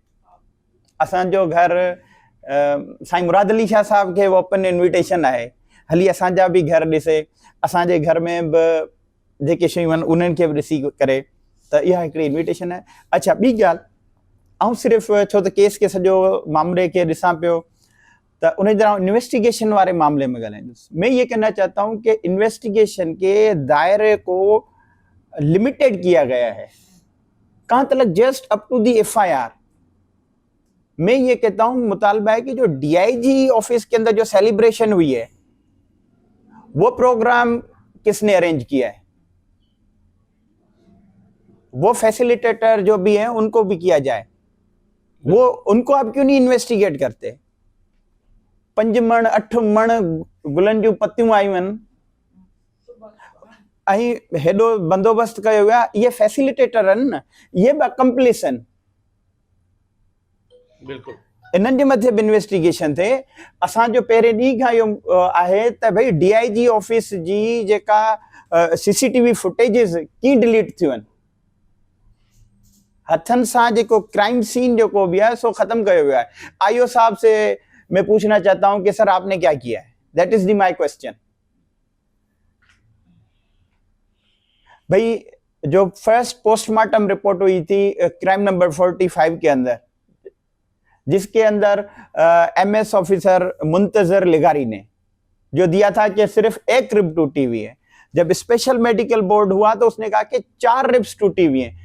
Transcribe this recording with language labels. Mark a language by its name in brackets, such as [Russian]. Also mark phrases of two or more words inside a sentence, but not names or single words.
[Sindhi] असांजो घर साईं मुराद अली शाह साहब खे [English] open invitation [Sindhi] आहे, हली असांजा बि घर ॾिसे, असांजे घर में बि जेके शयूं आहिनि उन्हनि खे बि ॾिसी करे. त इहा हिकिड़ी इन्विटेशन आहे. अच्छा, ॿी ॻाल्हि, ऐं सिर्फ़ु छो त केस खे सॼो मामले खे ॾिसां पियो त उन तरह इन्वेस्टिगेशन वारे मामले में ॻाल्हाईंदुसि. [Urdu] میں یہ کہنا چاہتا ہوں کہ انویسٹیگیشن کے دائرے کو لمیٹڈ کیا گیا ہے. کہاں تک [English] just up to the FIR. [Urdu] میں یہ کہتا ہوں، مطالبہ ہے کہ جو [English] DIG office [Urdu] کے اندر جو سیلیبریشن ہوئی ہے، وہ پروگرام کس نے ارینج کیا ہے، وہ فیسیلیٹیٹر جو بھی ہیں ان کو بھی کیا جائے. وہ ان کو آپ کیوں نہیں انویسٹیگیٹ کرتے? [Sindhi] 5 मण 8 मण गुलनि जूं पतियूं आयूं आहिनि, ऐं हेॾो बंदोबस्तु कयो वियो आहे, इहे फैसिलिटेटर आहिनि न, इहे बि अकम्पलिस आहिनि। बिल्कुलु इन्हनि जे मथे बि इन्वेस्टिगेशन थिए। असांजो पहिरें ॾींहं खां इहो आहे त भई [English] DIG office [Sindhi] जी जेका [English] CCTV footages [Sindhi] कीअं डिलीट थियूं आहिनि, हथनि सां जेको [English] crime scene [Sindhi] जेको भी है सो खत्म कयो वियो आहे। [Urdu] IO صاحب سے میں پوچھنا چاہتا ہوں کہ سر آپ نے کیا کیا ہے, [English] that is the my question. [Urdu] بھائی جو [English] first postmortem report [Urdu] ہوئی تھی [English] crime number [Urdu] 45 کے اندر، جس کے اندر [English] MS officer [Urdu] منتظر لغاری نے جو دیا تھا کہ صرف ایک رب ٹوٹی ہوئی ہے، جب [English] special medical board [Urdu] ہوا تو اس نے کہا کہ 4 ربز ٹوٹی ہوئی ہیں.